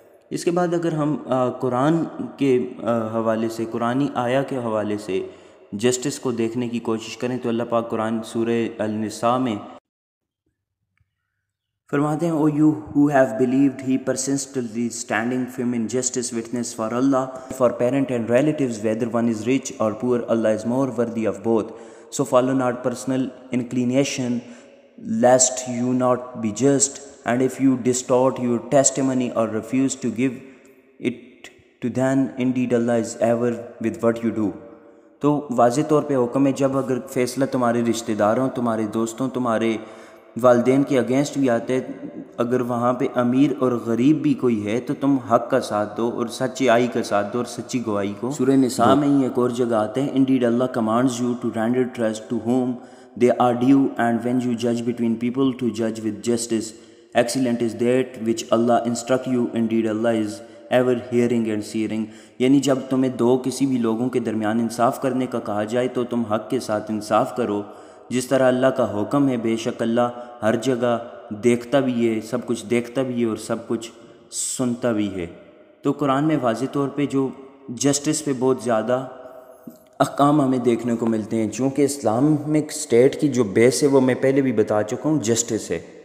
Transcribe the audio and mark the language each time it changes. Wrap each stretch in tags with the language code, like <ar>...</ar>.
<ur>اس کے بعد اگر ہم قرآن کے حوالے سے، قرآنی آیا کے حوالے سے جسٹس کو دیکھنے کی کوشش کریں تو اللہ پاک قرآن سورہ النساء میں فرماتے ہیں</ur> <en>O you who have believed be persistently standing firm in justice witness for Allah, for parent and relatives whether one is rich or poor, Allah is more worthy of both. So follow not personal inclination lest you not be just, and if you distort your testimony or refuse to give it to then indeed Allah is ever with what you do.</en> <ur>تو واضح طور پہ حکم ہے جب اگر فیصلہ تمہارے رشتہ داروں، تمہارے دوستوں، تمہارے والدین کے اگینسٹ بھی آتے ہیں، اگر وہاں پہ امیر اور غریب بھی کوئی ہے تو تم حق کا ساتھ دو اور سچائی کا ساتھ دو اور سچی گواہی کو. سورہ نساء میں ہی ایک اور جگہ آتے ہیں</ur> <en>indeed Allah commands you to render trust to whom they are due, and when you judge between people to judge with justice. Excellent is that which Allah instruct you, indeed Allah is ever hearing and seeing.</en> <ur>یعنی جب تمہیں کسی بھی لوگوں کے درمیان انصاف کرنے کا کہا جائے تو تم حق کے ساتھ انصاف کرو جس طرح اللہ کا حکم ہے. بے شک اللہ ہر جگہ دیکھتا بھی ہے، سب کچھ دیکھتا بھی ہے اور سب کچھ سنتا بھی ہے. تو قرآن میں واضح طور پہ جو جسٹس پہ بہت زیادہ احکام ہمیں دیکھنے کو ملتے ہیں، چونکہ اسلامک اسٹیٹ کی جو بیس ہے وہ میں پہلے بھی بتا چکا ہوں جسٹس ہے.</ur>